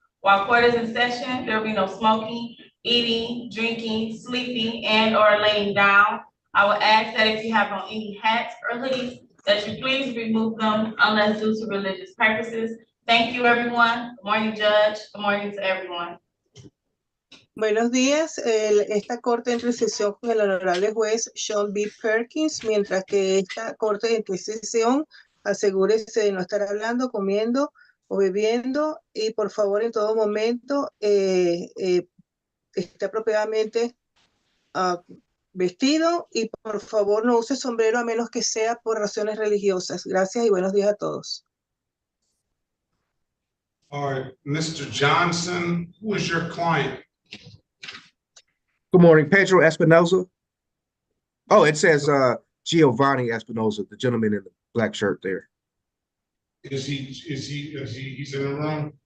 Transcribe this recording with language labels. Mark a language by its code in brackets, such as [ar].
[en] While court is in session, there will be no smoking, eating, drinking, sleeping, and/or laying down. I will ask that if you have on any hats or hoodies, that you please remove them unless due to religious purposes. Thank you, everyone. Good morning, Judge. Good morning to everyone. [es] Buenos días. Esta corte entra en sesión con el honorable juez Sean B. Perkins, mientras que esta corte entra en sesión, asegúrese de no estar hablando, comiendo o bebiendo y por favor en todo momento esté apropiadamente vestido y por favor no use sombrero a menos que sea por razones religiosas. Gracias y buenos días a todos. [en] All right, Mr. Johnson, who is your client? Good morning, Pedro Espinoza. Oh, it says Giovanni Espinoza, the gentleman in the black shirt there. He's in the room?